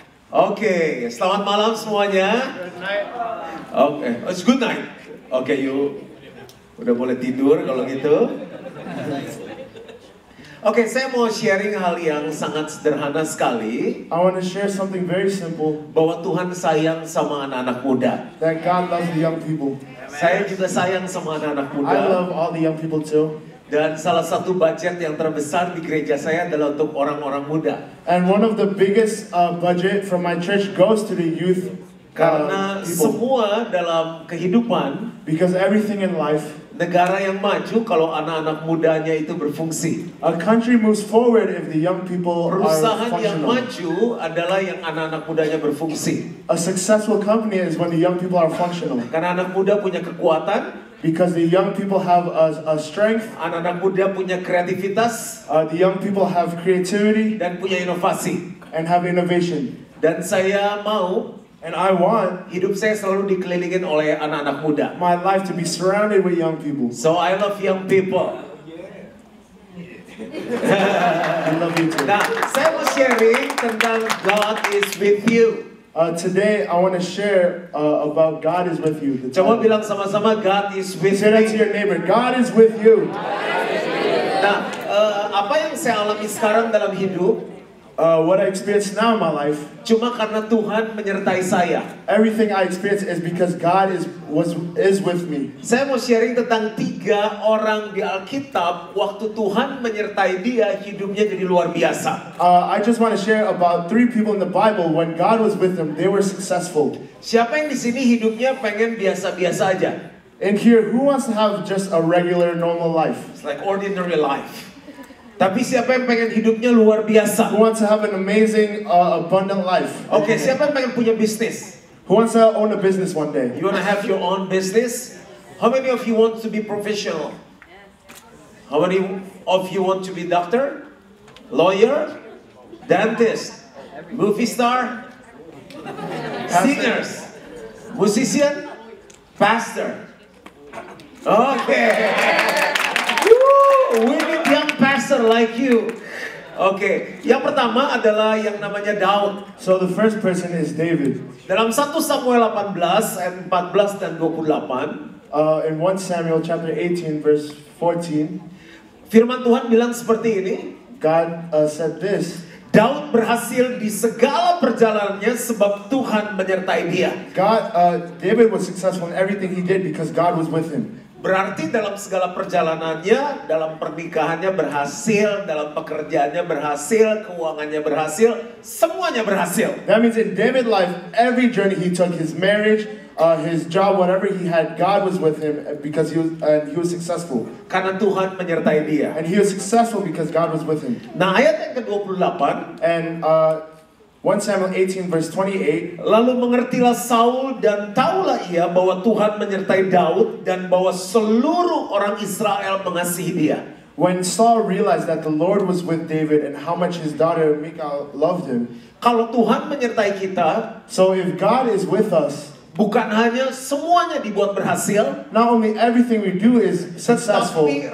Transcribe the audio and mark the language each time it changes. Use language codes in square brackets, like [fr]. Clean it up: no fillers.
[id] Oke, selamat malam semuanya. Oke, [en] it's good night. [id] Oke, you udah boleh tidur kalau gitu. Oke, saya mau sharing hal yang sangat sederhana sekali. [en] I want to share something very simple. [id] Bahwa Tuhan sayang sama anak-anak muda. [en] That God loves the young people. [id] Saya juga sayang sama anak-anak muda. [en] I love all the young people too. [id] Dan salah satu budget yang terbesar di gereja saya adalah untuk orang-orang muda. [en] And one of the biggest budget from my church goes to the youth. [id] Karena [en] people. [id] semua dalam kehidupan, [en] because everything in life, [id] negara yang maju kalau anak-anak mudanya itu berfungsi. [en] A country moves forward if the young people are [id] Perusahaan yang [en] functional. [id] maju adalah yang anak-anak mudanya berfungsi. [en] A successful company is when the young people are functional. [id] Karena anak muda punya kekuatan. [en] Because the young people have a strength. [id] Anak-anak muda punya kreativitas. [en] The young people have creativity. [id] Dan punya inovasi. [en] And have innovation. [id] Dan saya mau. [en] And I want [id] hidup saya selalu dikelilingin oleh anak-anak muda. [en] My life to be surrounded with young people. So I love young people. I love you too. [id] Nah, saya mau sharing tentang [en] God is with you. Today I want to share about God is with you. [id] Coba bilang sama-sama, [en] God is with Say that to your neighbor. God is with you. [id] Nah, apa yang saya alami sekarang dalam hidup? [en] What I experience now in my life. [id] Cuma karena Tuhan menyertai saya. [en] Everything I experience is because God is with me. [id] Saya mau sharing tentang 3 orang di Alkitab waktu Tuhan menyertai dia hidupnya jadi luar biasa. [en] I just want to share about 3 people in the Bible when God was with them, they were successful. [id] Siapa yang di sini hidupnya pengen biasa-biasa aja? [en] And here, who wants to have just a regular, normal life? It's like ordinary life. [id] Tapi siapa yang pengen hidupnya luar biasa? [en] Who wants to have an amazing, abundant life? [id] Oke, siapa yang pengen punya bisnis? [en] Who wants to own a business one day? You want to have your own business? How many of you want to be professional? How many of you want to be doctor, lawyer, dentist, movie star, singers, musician, pastor? Okay. We need young pastor like you. [id] Oke, yang pertama adalah yang namanya Daud. [en] So the first person is David. [id] Dalam 1 Samuel 18 ayat 14 dan 28. [en] In 1 Samuel chapter 18 verse 14. [id] Firman Tuhan bilang seperti ini. [en] God said this. [id] Daud berhasil di segala perjalanannya sebab Tuhan menyertai dia. [en] David was successful in everything he did because God was with him. [id] Berarti dalam segala perjalanannya, dalam pernikahannya berhasil, dalam pekerjaannya berhasil, keuangannya berhasil, semuanya berhasil. [en] That means in David's life, every journey he took, his marriage, his job, whatever he had, God was with him because he was successful. [id] Karena Tuhan menyertai dia. [en] And he was successful because God was with him. [id] Nah, ayat yang ke-28. [en] And 1 Samuel 18 verse 28. [id] Lalu mengertilah Saul dan taulah ia bahwa Tuhan menyertai Daud dan bahwa seluruh orang Israel mengasihi dia. [en] When Saul realized that the Lord was with David and how much his daughter Michal loved him. [id] Kalau Tuhan menyertai kita, [en] so if God is with us, [id] bukan hanya semuanya dibuat berhasil, [en] not only everything we do is successful,